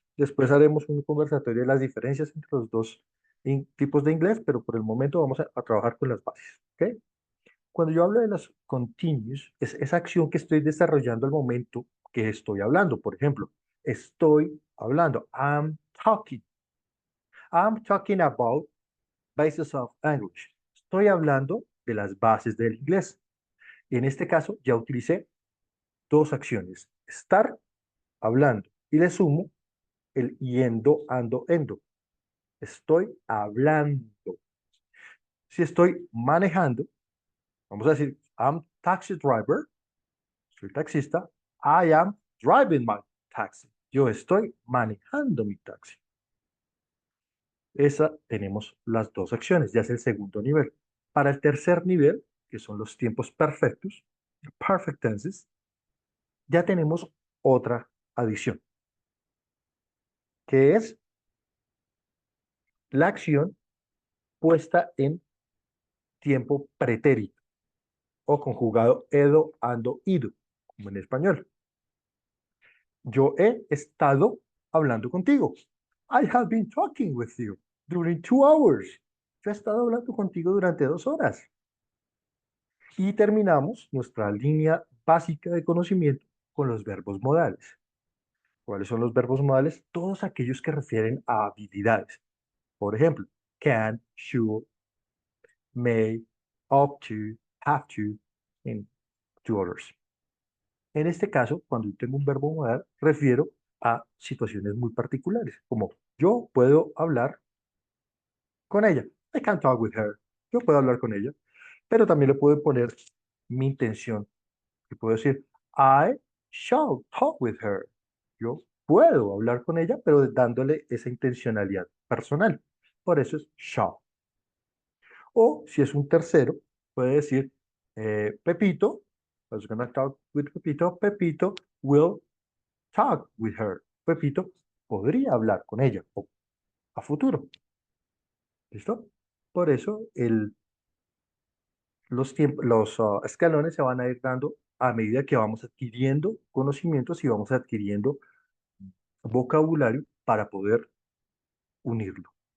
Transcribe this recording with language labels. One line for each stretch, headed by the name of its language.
Spanish: Después haremos un conversatorio de las diferencias entre los dos tipos de inglés, pero por el momento vamos a trabajar con las bases. ¿Ok? Cuando yo hablo de las continuous, es esa acción que estoy desarrollando al momento que estoy hablando. Por ejemplo, estoy hablando.
English: I'm talking. I'm talking about bases of English.
Spanish: Estoy hablando de las bases del inglés. En este caso ya utilicé dos acciones. Estar hablando. Y le sumo el yendo, ando, endo. Estoy hablando. Si estoy manejando, vamos a decir,
English: I'm taxi driver.
Spanish: Soy taxista.
English: I am driving my taxi.
Spanish: Yo estoy manejando mi taxi. Esa tenemos las dos acciones, ya es el segundo nivel. Para el tercer nivel, que son los tiempos perfectos, perfect tenses, ya tenemos otra adición, que es la acción puesta en tiempo pretérito o conjugado edo, ando, ido, como en español. Yo he estado hablando contigo.
English: I have been talking with you during 2 hours.
Spanish: Yo he estado hablando contigo durante 2 horas. Y terminamos nuestra línea básica de conocimiento con los verbos modales. ¿Cuáles son los verbos modales? Todos aquellos que refieren a habilidades. Por ejemplo,
English: can, should, may, ought to, have to, and to others.
Spanish: En este caso, cuando yo tengo un verbo modal, refiero a situaciones muy particulares, como yo puedo hablar con ella.
English: I can talk with her.
Spanish: Yo puedo hablar con ella, pero también le puedo poner mi intención. Y puedo decir,
English: I shall talk with her.
Spanish: Yo puedo hablar con ella, pero dándole esa intencionalidad personal. Por eso es shall. O si es un tercero, puede decir, Pepito,
English: I was gonna talk with Pepito. Pepito will talk with her.
Spanish: Pepito podría hablar con ella o a futuro. ¿Listo? Por eso los escalones se van a ir dando a medida que vamos adquiriendo conocimientos y vamos adquiriendo vocabulario para poder unirlo.